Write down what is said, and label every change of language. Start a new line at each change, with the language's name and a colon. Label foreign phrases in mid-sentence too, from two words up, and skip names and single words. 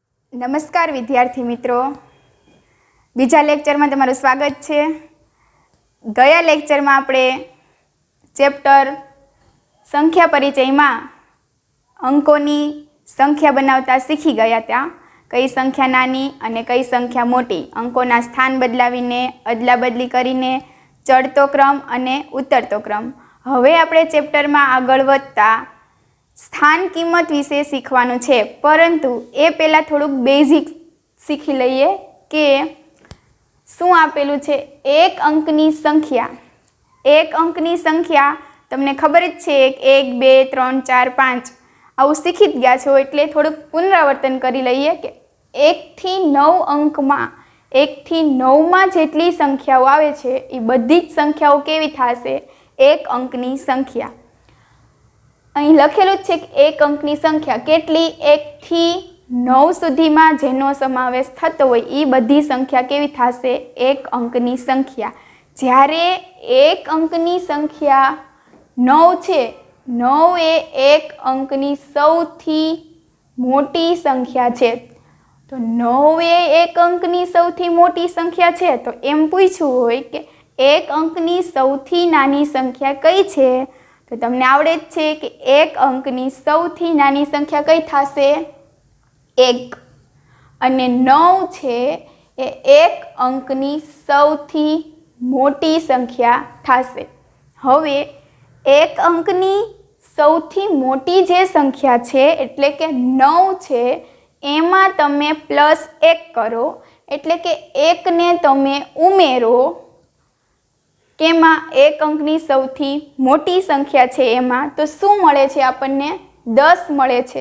Gujarati: નમસ્કાર વિદ્યાર્થી મિત્રો, બીજા લેક્ચર મેં તમારું સ્વાગત હૈ। ગયા લેક્ચર મેં આપણે ચેપ્ટર સંખ્યા પરિચય મેં અંકોની સંખ્યા બનાવતા શીખી ગયા ત્યા કઈ સંખ્યા નાની અને કઈ સંખ્યા મોટી, અંકોના સ્થાન બદલાવીને અદલા બદલી કરીને ચઢતો ક્રમ અને ઉતરતો ક્રમ। હવે આપણે ચેપ્ટર મેં આગળ વધતા સ્થાન કિંમત વિષે શીખવાનું છે, પરંતુ એ પહેલા થોડુંક બેઝિક શીખી લઈએ કે શું આપેલું છે। એક અંકની સંખ્યા, એક અંકની સંખ્યા તમને ખબર જ છે, 1 2 3 4 5 આવું શીખી જ ગયા છો, એટલે થોડુંક પુનરાવર્તન કરી લઈએ કે 1 થી 9 અંકમાં 1 થી 9 માં જેટલી સંખ્યાઓ આવે છે એ બધી જ સંખ્યાઓ કેવી થશે, એક અંકની સંખ્યા। અહીં લખેલું છે કે એક અંકની સંખ્યા કેટલી, 1 થી 9 સુધીમાં જેનો સમાવેશ થતો હોય એ બધી સંખ્યા કેવી થશે, એક અંકની સંખ્યા। જ્યારે એક અંકની સંખ્યા 9 છે, 9 એ એક અંકની સૌથી મોટી સંખ્યા છે। તો 9 એ એક અંકની સૌથી મોટી સંખ્યા છે, તો એમ પૂછવું હોય કે એક અંકની સૌથી નાની સંખ્યા કઈ છે। તો તમને આવડે છે કિ એક અંકની સૌથી નાની સંખ્યા કઈ થાશે, એક, અને 9 છે એ એક અંકની સૌથી મોટી સંખ્યા થાશે। હવે એક અંકની સૌથી મોટી જે સંખ્યા છે એટલે કે 9 છે એમાં તમે +1 કરો, એટલે કે 1 ને તમે ઉમેરો કેમાં એક અંકની સૌથી મોટી સંખ્યા છે એમાં, તો શું મળે છે આપણને 10 મળે છે।